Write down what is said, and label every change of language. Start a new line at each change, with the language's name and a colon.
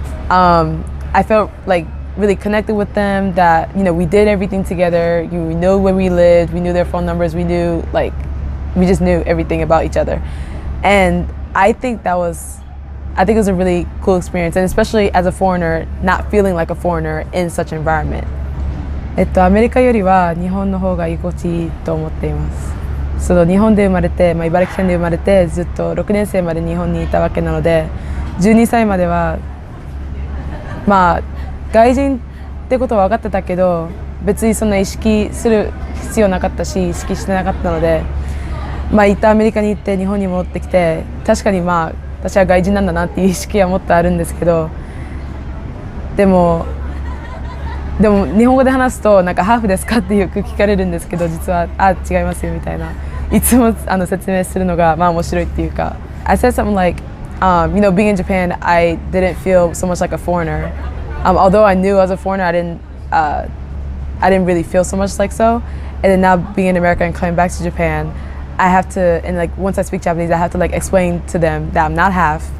English: I felt like really connected with them, that, we did everything together. We knew where we lived, we knew their phone numbers, we just knew everything about each other. And I think it was a really cool experience, and especially as a foreigner, not feeling like a foreigner in such an environment.
Japanese: アメリカよりは日本の方が居心地いいと思っています。日本で生まれて、茨城県で生まれて、ずっと6年生まで日本にいたわけなので、12歳までは外人ってことは分かってたけど、別にそんな意識する必要なかったし、意識してなかったので、一旦アメリカに行って日本に戻ってきて、確かに私は外人なんだなっていう意識はもっとあるんですけど、でも日本語で話すとハーフですかってよく聞かれるんですけど、実は違いますよみたいないつも説明するのがまあ面白いっていうか。
English: I said something like, you know, being in Japan, I didn't feel so much like a foreigner. Although I knew I was a foreigner, I didn't really feel so much like so. And then now being in America and coming back to Japan, I have to, and like once I speak Japanese, I have to like explain to them that I'm not half.